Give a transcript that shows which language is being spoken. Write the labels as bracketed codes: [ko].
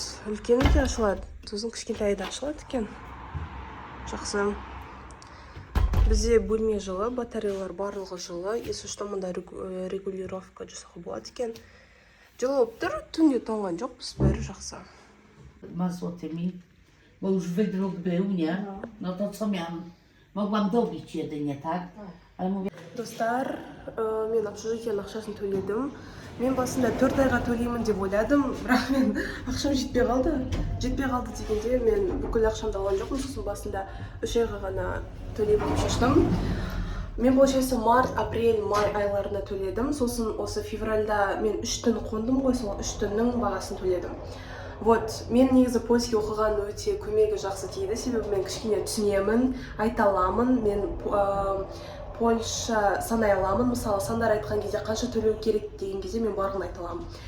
[kk] Үлкені де ашылады, сосын кішкентайы да ашылады екен. Жақсы. Бізде бөлме жылы, батареялар барлығы жылы. [ru] Если что, [kk] мұнда регулировка жасауға болады екен. Жылы болып тұр, түнде тоңған жоқпыз, бәрі жақсы. [pl] Mazłotymi, bo już wydruk był, nie? No to co miałam? Mogłam dobić jedynie, tak? Ale mówię... [kk] Достар, мен общежитиенің ақшасын төледім. Мен басында 4 айға төлеймін деп ойладым, бірақ мен ақшам жетпей қалды. Жетпей қалды дегенде мен бүкіл ақшамды алған жоқпын, сосын басында 3 айға ғана төлеймін деп шештім. Мен получается март, апрель, май айларына төледім. Сосын осы февральда мен 3 түн қондым ғой, сол 3 түннің бағасын төледім. Вот, мен негізі польский оқыған өте көмегі жақсы тиді, себебі мен кішкене түсінемін, айта аламын. Мен Польша санай аламын. Мысалы, сандар айтқан кезде қанша төлеу керек деген кезде мен барлығын айта аламын.